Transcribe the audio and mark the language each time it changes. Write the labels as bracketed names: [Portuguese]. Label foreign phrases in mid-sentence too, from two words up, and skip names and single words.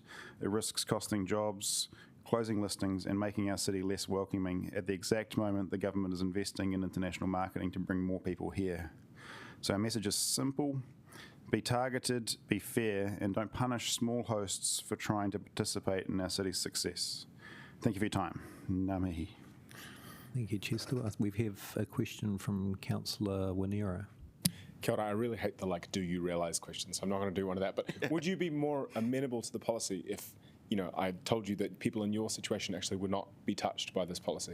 [English] It risks costing jobs, closing listings and making our city less welcoming at the exact moment the government is investing in international marketing to bring more people here. So our message is simple: be targeted, be fair, and don't punish small hosts for trying to participate in our city's success. Thank you for your time. [Māori] Ngā mihi. [English] Thank you, Chester. We have a question from Councillor Wanera. [Māori] Kia ora, [English] I really hate the do you realise question, so I'm not going to do one of that. But would you be more amenable to the policy if, I told you that people in your situation actually would not be touched by this policy?